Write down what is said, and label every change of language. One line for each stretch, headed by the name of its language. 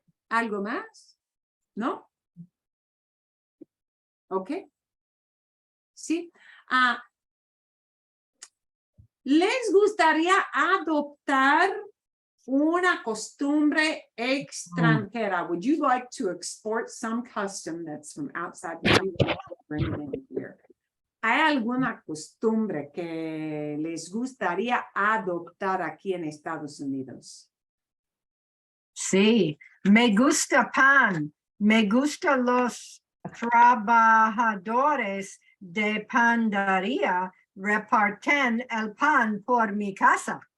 Spanish: ¿Algo más? ¿No? ¿Ok? Sí. ¿Les gustaría adoptar una costumbre extranjera?
English: Would you like to export some custom that's from outside? Bring it in here.
Spanish: ¿Hay alguna costumbre que les gustaría adoptar aquí en Estados Unidos? Sí, me gusta pan, me gustan los trabajadores de panadería reparten el pan por mi casa.